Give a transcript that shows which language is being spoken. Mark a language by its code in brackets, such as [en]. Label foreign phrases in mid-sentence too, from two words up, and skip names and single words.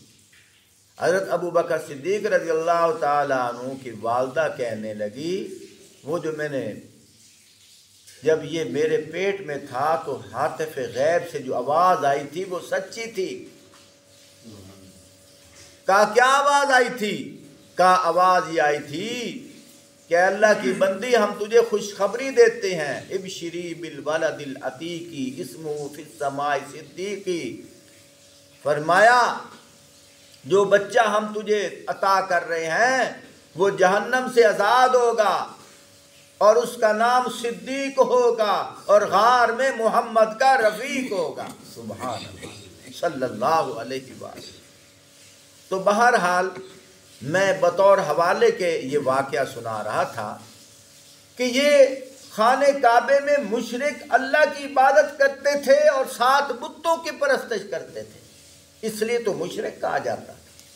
[hi] हज़रत अबू बकर सिद्दीक [ar] رضي الله تعالى عنه [hi] की वालदा कहने लगी, वो जो मैंने जब ये मेरे पेट में था तो हातिफ़ गैब से जो आवाज़ आई थी वो सच्ची थी। कहा क्या आवाज़ आई थी? कहा आवाज़ ये आई थी कि अल्लाह की बंदी हम तुझे खुशखबरी देते हैं, [ar] أبشري بالولد العتيق اسمه في السماء صديقي. [hi] फरमाया जो बच्चा हम तुझे अता कर रहे हैं वो जहन्नम से आज़ाद होगा और उसका नाम सिद्दीक होगा और गार में मोहम्मद का रफ़ीक होगा। [ar] سبحان الله صلى الله عليه وسلم. [hi] तो बहरहाल मैं बतौर हवाले के ये वाक़या सुना रहा था कि ये खाने काबे में मुशरिक अल्लाह की इबादत करते थे और साथ बुतों की परस्तिश करते थे, इसलिए तो मुशरिक कहा जाता था।